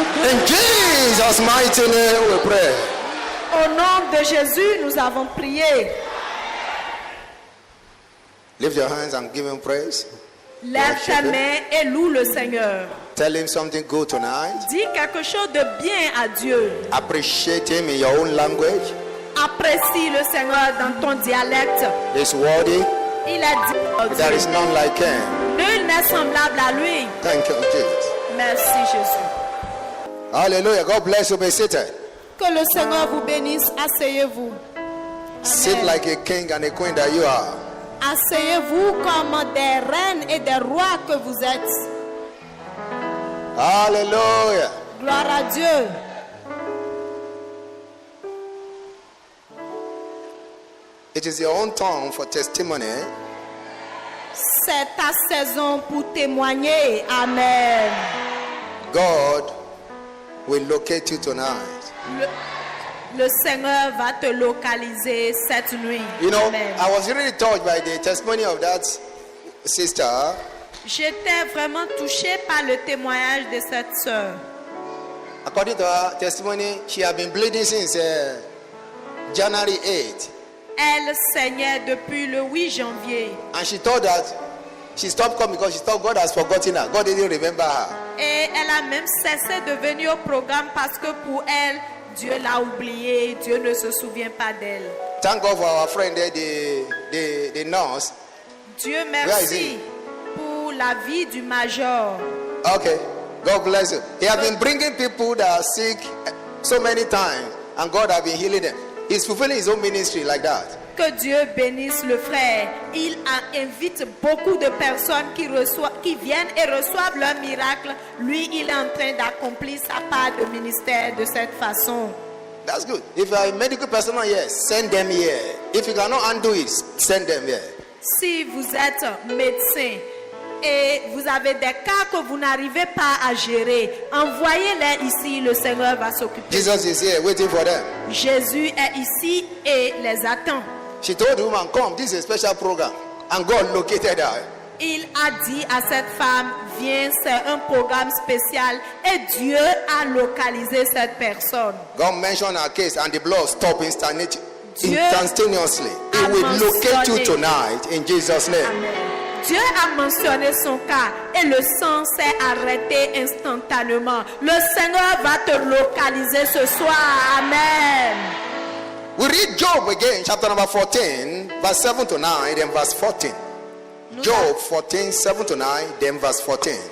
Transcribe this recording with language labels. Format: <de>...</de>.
<en>In Jesus' mighty name we pray.</en> <fr>Au nom de Jésus, nous avons prié.</fr> <en>Lift your hands and give him praise.</en> <fr>Lève ta main et loue le Seigneur.</fr> <en>Tell him something good tonight.</en> <fr>Dis quelque chose de bien à Dieu.</fr> <en>Appreciate him in your own language.</en> <fr>Apprécie le Seigneur dans ton dialecte.</fr> <en>He's worthy.</en> <fr>Il a dit,</fr> <en>There is none like him.</en> <fr>nul n'est semblable à lui.</fr> <en>Thank you, Jesus.</en> <fr>Merci Jésus.</fr> <en>Hallelujah. God bless you. Be seated.</en> <fr>Que le Seigneur vous bénisse. Asseyez-vous.</fr> <en>Sit like a king and a queen that you are.</en> <fr>Asseyez-vous comme des reines et des rois que vous êtes.</fr> <en>Hallelujah.</en> <fr>Gloire à Dieu.</fr> <en>It is your own tongue for testimony.</en> <fr>C'est ta saison pour témoigner.</fr> <en>Amen. God will locate you tonight.</en> <fr>Le Seigneur va te localiser cette nuit.</fr> <en>You know, Amen. I was really touched by the testimony of that sister.</en> <fr>J'étais vraiment touchée par le témoignage de cette sœur.</fr> <en>According to her testimony, she had been bleeding since January 8th.</en> <fr>Elle saignait depuis le 8 janvier.</fr> <en>And she thought that she stopped coming because she thought God has forgotten her. God didn't remember her.</en> <fr>Et elle a même cessé de venir au programme parce que pour elle, Dieu l'a oubliée. Dieu ne se souvient pas d'elle.</fr> <en>Thank God for our friend there, the nurse.</en> <fr>Dieu</fr> <en>Where is</en> <fr>merci pour la vie du major.</fr> <en>Okay, God bless you. He has been bringing people that are sick so many times, and God has been healing them. He's fulfilling his own ministry like that.</en> <fr>Que Dieu bénisse le frère. Il invite beaucoup de personnes qui viennent et reçoivent leur miracle. Lui, il est en train d'accomplir sa part de ministère de cette façon.</fr> <en>That's good. If you are a medical personnel here, send them here. If you cannot undo it, send them here.</en> <fr>Si vous êtes médecin et vous avez des cas que vous n'arrivez pas à gérer, envoyez-les ici, le Seigneur va s'occuper.</fr> <en>Jesus is here waiting for them.</en> <fr>Jésus est ici et les attend.</fr> <en>She told the woman, come, this is a special program. And God located her.</en> <fr>Il a dit à cette femme, viens, c'est un programme spécial et Dieu a localisé cette personne.</fr> <en>God mentioned her case and the blood stopped instantaneously.</en> <fr>Dieu</fr> <en>It will locate you tonight in Jesus' name. Amen.</en> <fr>Dieu a mentionné son cas et le sang s'est arrêté instantanément. Le Seigneur va te localiser ce soir.</fr> <en>Amen. We read Job again, chapter number 14, verse 7 to 9, then verse 14. Job 14, 7 to 9, then verse 14.</en>